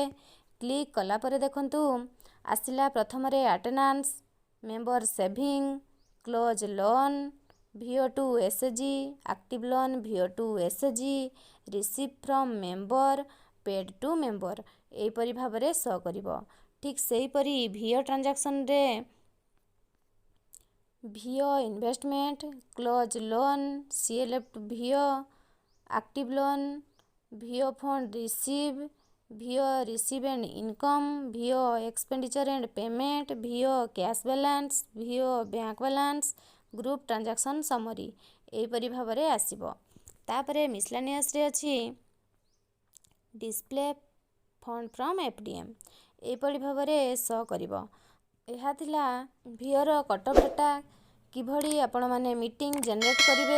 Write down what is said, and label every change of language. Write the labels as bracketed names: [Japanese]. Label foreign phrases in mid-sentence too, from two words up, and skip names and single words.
[Odia] କ୍ଲିକ୍ କଲା ପରେ ଦେଖନ୍ତୁ ଆସିଲା ପ୍ରଥମରେ [English] attendance, member saving, close loan, VO to SHG, active loan, VO to SHG, receive from member, paid to member [Odia] ଏହିପରି ଭାବରେ ଶୋ କରିବ। ଠିକ୍ ସେହିପରି [English] VO transaction VO investment, close loan, CLF VO, active loan, VO fund receive, VO receive and income, VO expenditure and payment, VO cash balance, VO bank balance, group transaction summary [Odia] ଏହିପରି ଭାବରେ ଆସିବ। ତାପରେ ମିସଲାନିୟସରେ ଅଛି [English] display fund from FDM [Odia] ଏହିପରି ଭାବରେ ଶୋ କରିବ। ଏହା ଥିଲା [English] VO cutoff data [Odia] କିଭଳି ଆପଣମାନେ [English] meeting generate [Odia] କରିବେ।